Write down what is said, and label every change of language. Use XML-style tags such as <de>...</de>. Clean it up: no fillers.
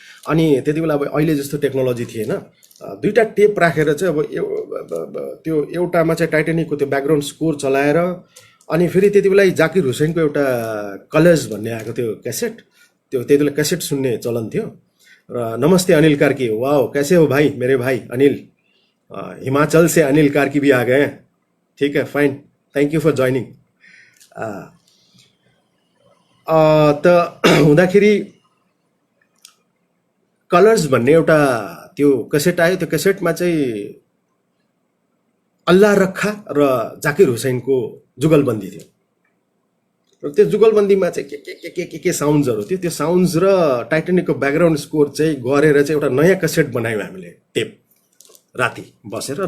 <ne>अनि त्यति बेला अब अहिले जस्तो टेक्नोलोजी थिएन। दुईवटा टेप राखेर चाहिँ अब त्यो एउटामा चाहिँ टाइटानिकको त्यो ब्याकग्राउन्ड स्कोर चलाएर अनि फेरि त्यति बेला जाकिर हुसैनको एउटा कलर्स भन्ने आएको थियो क्यासेट, त्यो त्यति बेला क्यासेट सुन्ने चलन थियो।</ne> <hi>र नमस्ते अनिल कार्की, वाओ कैसे हो भाई मेरे भाई अनिल, हिमाचल से अनिल कार्की भी आ गए, ठीक है फाइन,</hi> <en>Thank you for joining.</en> <ne>त हुँदाखेरि कलर्स भन्ने एउटा त्यो क्यासेट आयो। त्यो क्यासेटमा चाहिँ अल्लाह रक्खा र जाकिर हुसैनको जुगलबन्दी थियो। र त्यो जुगलबन्दीमा चाहिँ के साउन्ड्सहरू थियो। त्यो साउन्ड्स र टाइटानिकको ब्याकग्राउन्ड स्कोर चाहिँ गरेर चाहिँ एउटा नयाँ क्यासेट बनायौँ हामीले टेप राति बसेर।</ne>